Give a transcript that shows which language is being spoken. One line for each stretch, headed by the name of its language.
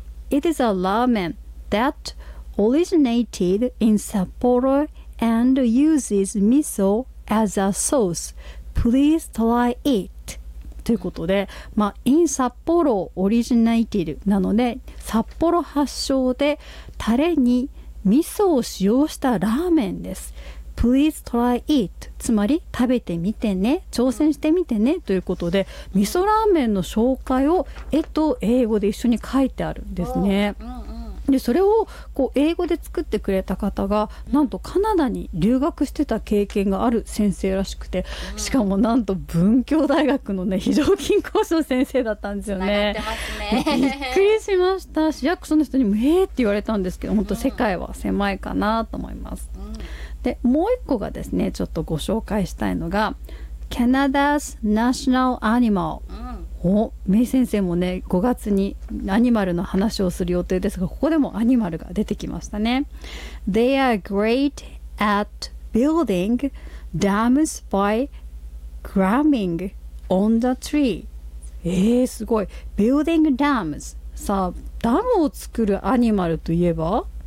English: It is a ramen that originated in Sapporo and uses miso as a sauce. Please try it.
Japanese: ということで、まあ、
English: in Sapporo originated
Japanese: なので、札幌発祥でタレに味噌を使用したラーメンです。
English: Please try it.
Japanese: つまり食べてみてね、挑戦してみてねということで、味噌ラーメンの紹介を絵と英語で一緒に書いてあるんですね。でそれをこう英語で作ってくれた方がなんとカナダに留学してた経験がある先生らしくて、しかもなんと文教大学のね非常勤講師の先生だったんですよね。繋がってますね。びっくりしました。市役所の人にもえーって言われたんですけど、本当世界は狭いかなと思います。でもう一個がですね、ちょっとご紹介したいのがカナダスナショナルアニマル。お、メイ先生もね5月にアニマルの話をする予定ですが、ここでもアニマルが出てきましたね。
English: They are great at building dams by cramming on the tree.
Japanese: すごい。
English: Building dams。
Japanese: さあ、ダムを作るアニマルといえば、